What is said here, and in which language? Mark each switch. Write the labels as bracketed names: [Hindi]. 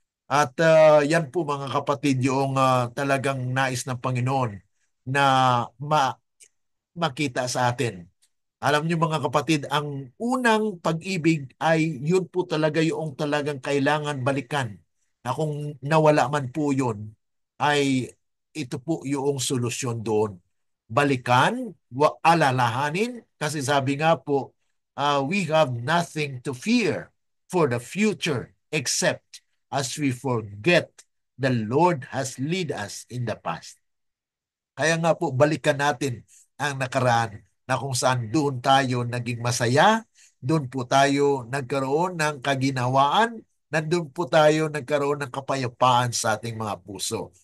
[Filipino] At yan po, mga kapatid, yung talagang nais ng Panginoon na makita sa atin. Alam niyo, mga kapatid, ang unang pag-ibig ay yun po talaga yung talagang kailangan balikan. Na kung nawala man po yun, ay ito po yung solusyon doon. Balikan, alalahanin, kasi sabi nga po, [English] we have nothing to fear for the future except as we forget the Lord has lead us in the past. [Filipino] Kaya nga po, balikan natin ang nakaraan na kung saan doon tayo naging masaya, doon po tayo nagkaroon ng kaginawaan, nandun po tayo nagkaroon ng kapayapaan sa ating mga puso.